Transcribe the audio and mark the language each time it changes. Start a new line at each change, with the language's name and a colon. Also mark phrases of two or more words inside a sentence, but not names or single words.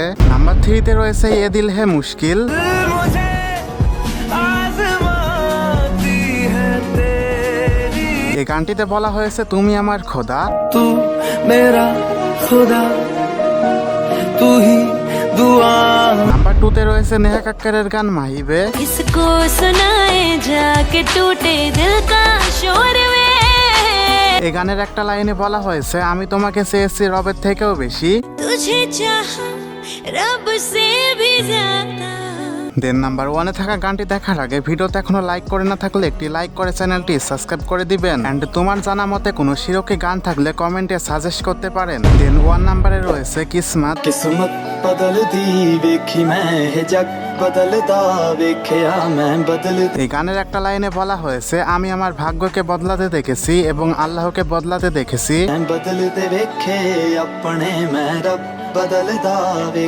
Bangla: নাম্বার 3-তে রয়েছে এ দিল হে মুশকিল। এই গানটিতে বলা হয়েছে তুমি আমার খোদা,
Hindi: तू मेरा ख़ुदा, तू ही दुआ।
Bangla: নাম্বার 2-তে রয়েছে নেহা কাক্কারের গান মাহিবে।
Hindi: इसको सुनाए जाके टूटे दिल का शोर में।
Bangla: এই গানের একটা লাইনে বলা হয়েছে আমি তোমাকে চেয়েছি রবের থেকেও বেশি।
Hindi: तुझे चाहा रब से भी ज्यादा।
Bangla: দেন নাম্বার 1-এ থাকা গানটি দেখার আগে ভিডিওতে এখনো লাইক করে না থাকলে একটি লাইক করে চ্যানেলটি সাবস্ক্রাইব করে দিবেন। এন্ড তোমার জানা মতে কোনো শিরকি গান থাকলে কমেন্টে সাজেস্ট করতে পারেন। দেন 1 নম্বরে রয়েছে কিসমত।
Punjabi: ਕਿਸਮਤ ਬਦਲਦੀ ਵੇਖੀ ਮੈਂ ਹੇ ਜਗ ਬਦਲਦਾ ਵੇਖਿਆ ਮੈਂ ਬਦਲ।
Bangla: এই গানের একটা লাইনে বলা হয়েছে আমি আমার ভাগ্যকে বদলাতে দেখেছি এবং আল্লাহকে বদলাতে দেখেছি।
Punjabi: ਮੈਂ ਬਦਲਦੇ ਵੇਖੇ ਅਪਣੇ ਮੈਂ ਰੱਬ ਬਦਲਦਾ ਵੇਖ।